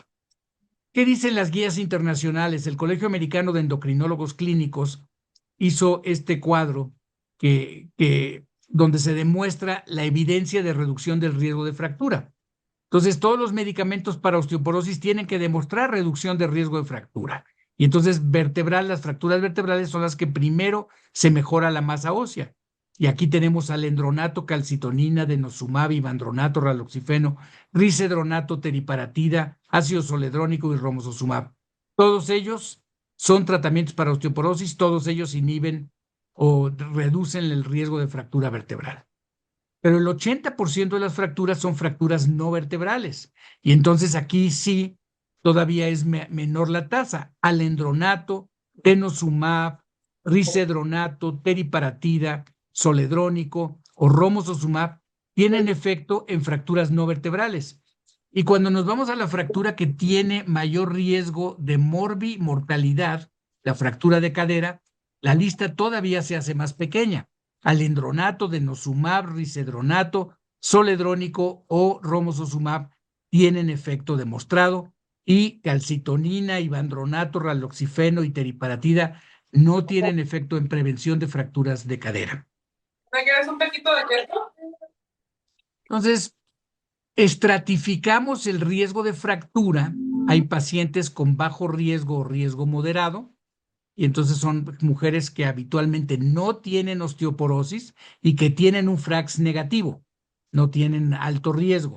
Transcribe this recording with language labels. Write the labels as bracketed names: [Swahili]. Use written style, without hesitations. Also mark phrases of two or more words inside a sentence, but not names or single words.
[Spanish] ¿Qué dicen las guías internacionales? El Colegio Americano de Endocrinólogos Clínicos hizo este cuadro donde se demuestra la evidencia de reducción del riesgo de fractura. Entonces, todos los medicamentos para osteoporosis tienen que demostrar reducción de riesgo de fractura. Y entonces, las fracturas vertebrales son las que primero se mejora la masa ósea. Y aquí tenemos alendronato, calcitonina, denosumab, ivandronato, raloxifeno, risedronato, teriparatida, ácido soledrónico y romosozumab. Todos ellos son tratamientos para osteoporosis, todos ellos inhiben o reducen el riesgo de fractura vertebral. Pero el 80% de las fracturas son fracturas no vertebrales. Y entonces aquí sí todavía es menor la tasa. Alendronato, denosumab, risedronato, teriparatida, soledrónico o romosozumab tienen efecto en fracturas no vertebrales. Y cuando nos vamos a la fractura que tiene mayor riesgo de mortalidad, la fractura de cadera, la lista todavía se hace más pequeña. Alendronato, denosumab, risedronato, zoledrónico o romosozumab tienen efecto demostrado y calcitonina, ivandronato, raloxifeno y teriparatida no tienen efecto en prevención de fracturas de cadera. ¿Me quieres un poquito de queso? Entonces, estratificamos el riesgo de fractura. Hay pacientes con bajo riesgo o riesgo moderado, y entonces son mujeres que habitualmente no tienen osteoporosis y que tienen un FRAX negativo, no tienen alto riesgo.